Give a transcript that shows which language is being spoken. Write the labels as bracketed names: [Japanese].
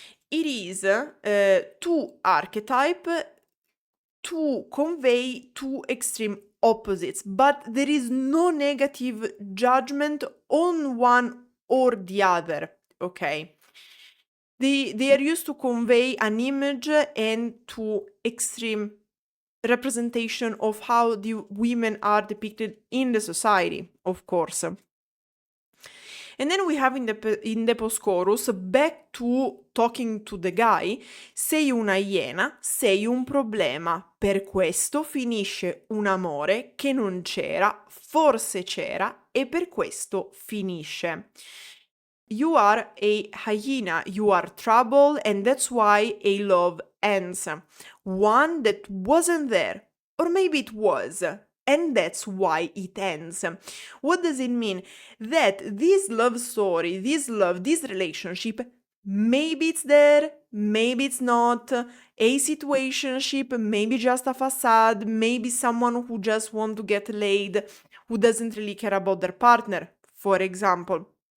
[English] It is two archetype to convey two extreme opposites, but there is no negative judgment on one or the other, okay? They are used to convey an image and to extreme representation of how the women are depicted in the society, of course. And then we have in the post-chorus, back to talking to the guy, [Italian] sei una iena, sei un problema, per questo finisce un amore che non c'era, forse c'era, e per questo finisce. [English] You are a hyena, you are trouble, and that's why a love ends. One that wasn't there, or maybe it was, and that's why it ends. What does it mean? That this love story, this love, this relationship, maybe it's there, maybe it's not, a situationship, maybe just a facade, maybe someone who just want to get laid, who doesn't really care about their partner, for example.